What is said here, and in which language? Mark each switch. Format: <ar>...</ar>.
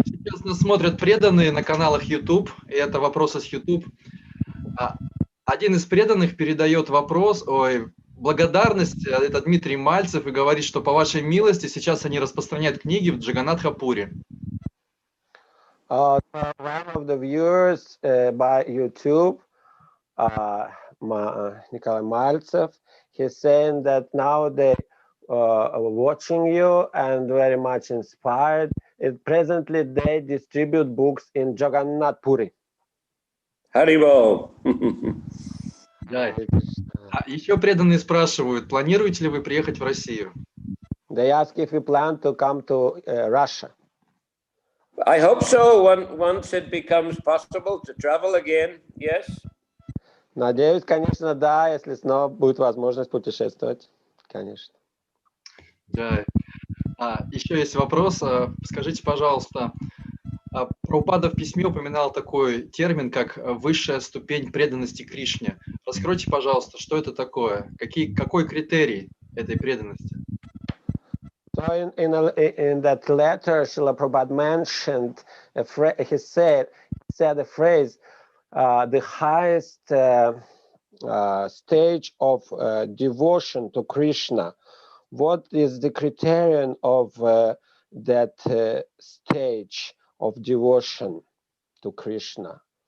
<ru>Сейчас нас смотрят преданные на каналах YouTube, и это вопросы с YouTube. Один из преданных передает благодарность, это Дмитрий Мальцев, и говорит, что по вашей милости сейчас они распространяют книги в Джаганнатхапуре.</ru> <en>One of the viewers by YouTube, Nikolai Maltsev, he's saying that now they are watching you and very much inspired. Presently, they distribute books in Jagannath Puri. Haribol.</en> <ru>Да. Еще преданные спрашивают, планируете ли вы приехать в Россию?</ru> <en>They ask if we plan to come to Russia. I hope so. Once it becomes possible to travel again, yes.</en> <ru>Надеюсь, конечно, да, если снова будет возможность путешествовать, конечно. Да. Еще есть вопрос. Скажите, пожалуйста, Прабхупада в письме упоминал такой термин, как высшая ступень преданности Кришне. Раскройте, пожалуйста, что это такое? Какой критерий этой преданности?</ru> <en>So in that letter, Srila Prabhupada mentioned, he said the phrase, the highest stage of devotion to Krishna. What is the criterion of that stage of devotion to Krishna?</en>